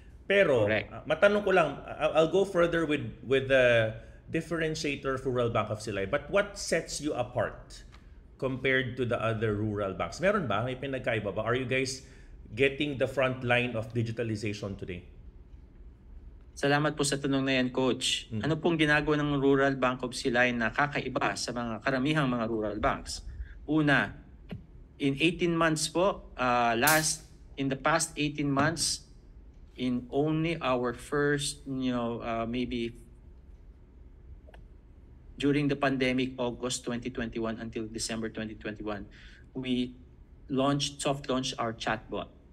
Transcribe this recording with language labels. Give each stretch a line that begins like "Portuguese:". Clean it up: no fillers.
Filipino: Pero matanong ko lang,
English: I'll go further with the differentiator for Rural Bank of Silay. But what sets you apart compared to the other rural banks?
Filipino: Meron ba? May pinagkaiba ba?
English: Are you guys getting the front line of digitalization today?
Filipino: Salamat po sa tanong na yan, Coach. Ano pong ginagawa ng Rural Bank of Silay na kakaiba sa mga karamihang mga rural banks?
English: Una, in 18 months po, in the past 18 months, in only our first, maybe during the pandemic, August 2021 until December 2021, we soft launched our chatbot.